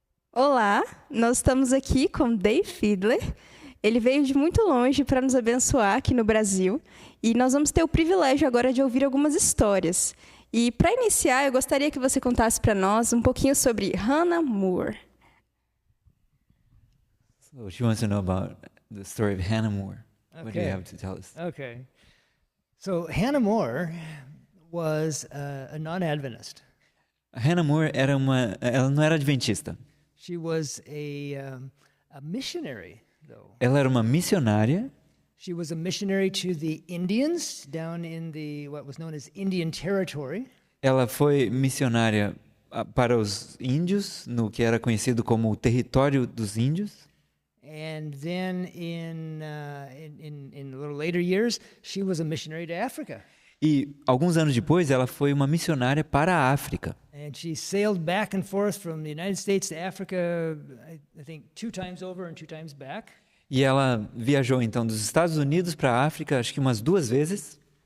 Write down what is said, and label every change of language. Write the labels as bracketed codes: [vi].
[pt] Olá, nós estamos aqui com Dave Fiedler. Ele veio de muito longe para nos abençoar aqui no Brasil e nós vamos ter o privilégio agora de ouvir algumas histórias. E para iniciar, eu gostaria que você contasse para nós um pouquinho sobre Hannah Moore. [en] So she wants to know about the story of Hannah Moore. What do you have to tell us? Okay. So Hannah Moore was a non-Adventist. [pt] Hannah Moore ela não era adventista. [en] She was a missionary, though. [pt] Ela era uma missionária. [en] She was a missionary to the Indians down in what was known as Indian Territory. [pt] Ela foi missionária para os índios, no que era conhecido como o território dos índios. [en] And then in a little later years, she was a missionary to Africa. [pt] E alguns anos depois, ela foi uma missionária para a África. [en] And she sailed back and forth from the United States to Africa, I think 2 times over and 2 times back. [pt] E ela viajou então dos Estados Unidos para a África, acho que umas 2 vezes.